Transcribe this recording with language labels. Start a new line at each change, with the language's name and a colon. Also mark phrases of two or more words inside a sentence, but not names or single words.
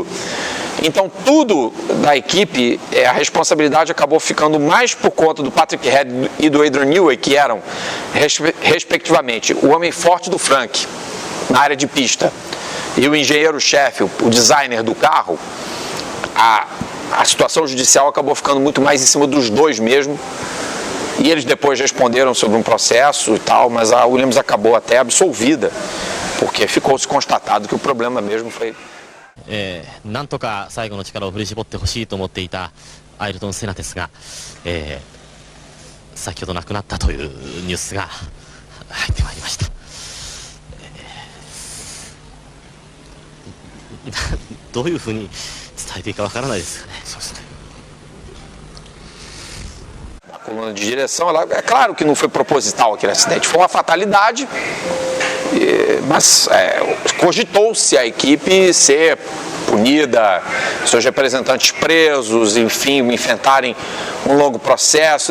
Portuguese: Então tudo da equipe, a responsabilidade acabou ficando mais por conta do Patrick Head e do Adrian Newey, que eram, respectivamente, o homem forte do Frank na área de pista e o engenheiro-chefe, o designer do carro. A situação judicial acabou ficando muito mais em cima dos dois mesmo, e eles depois responderam sobre um processo e tal, mas a Williams acabou até absolvida, porque ficou-se constatado que o problema mesmo foi...
Japanese: なんとか最後の力を振り絞ってほしいと思っていたアイルトン・セナですが、先ほど亡くなったというニュースが入ってまいりました。どういうふうに伝えていいかわからないですよね。そうですね。
Portuguese: A coluna de direção, é claro que não foi proposital aquele acidente, foi uma fatalidade, mas cogitou-se a equipe ser punida, seus representantes presos, enfim, enfrentarem um longo processo.